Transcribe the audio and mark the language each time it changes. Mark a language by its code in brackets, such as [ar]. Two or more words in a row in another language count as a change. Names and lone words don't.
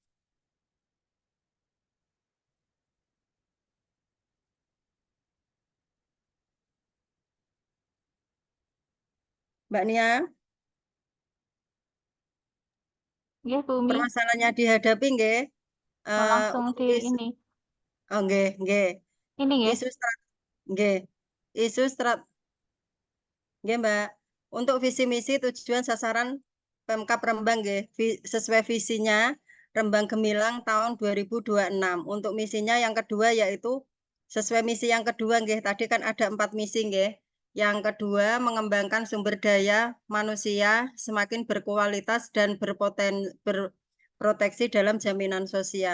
[id] Mbak Nia, Ya, Bu Umi. permasalahannya dihadapi nggih? Langsung di ini. [jv] Oh, nggih, nggih. [id] Ini ya. Nggih. Isu strat nggih, Mbak. Untuk visi misi tujuan sasaran Pemkab Rembang nggih, sesuai visinya Rembang Gemilang tahun 2026. Untuk misinya yang kedua yaitu sesuai misi yang kedua nggih, tadi kan ada 4 misi nggih. Yang kedua, mengembangkan sumber daya manusia semakin berkualitas dan berproteksi dalam jaminan sosial.